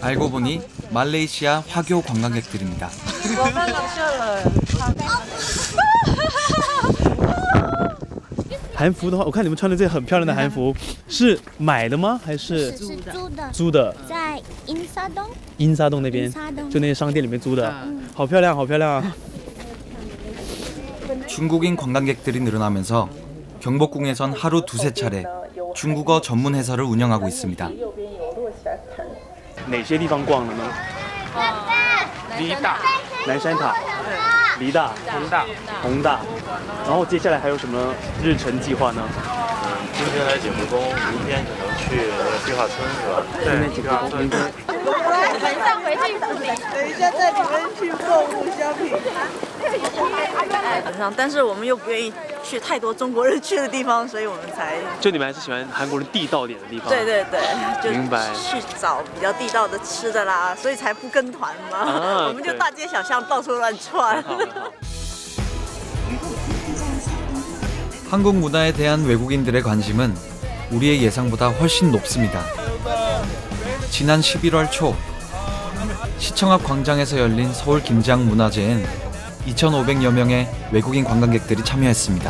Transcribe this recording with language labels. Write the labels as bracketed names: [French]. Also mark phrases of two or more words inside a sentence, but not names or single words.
[Korean] 알고 보니 말레이시아 화교 관광객들입니다. [Chinese] 韩服的话，我看你们穿的这很漂亮的韩服，是买的吗？还是是租的？租的，在英沙洞。英沙洞那边，就那些商店里面租的，好漂亮，好漂亮啊！ [Korean] 중국인 관광객들이 늘어나면서 경복궁에선 하루 두세 차례 중국어 전문 해설을 운영하고 있습니다. [Chinese] 哪些地方逛了呢？梨大、南山塔、梨大、宏大，然后接下来还有什么日程计划呢？今天来景福宫，明天可能去计划村是吧？对，计划村。晚上回去等一下带你们去购物 shopping。但是我们又不愿意去太多中国人去的地方，所以我们才就你们还是喜欢韩国人地道点的地方。对对对，就明白。去找比较地道的吃的啦，所以才不跟团嘛。我们就大街小巷到处乱窜。 [Korean] 한국 문화에 대한 외국인들의 관심은 우리의 예상보다 훨씬 높습니다. 지난 11월 초 시청 앞 광장에서 열린 서울 김장 문화제엔 2,500여 명의 외국인 관광객들이 참여했습니다.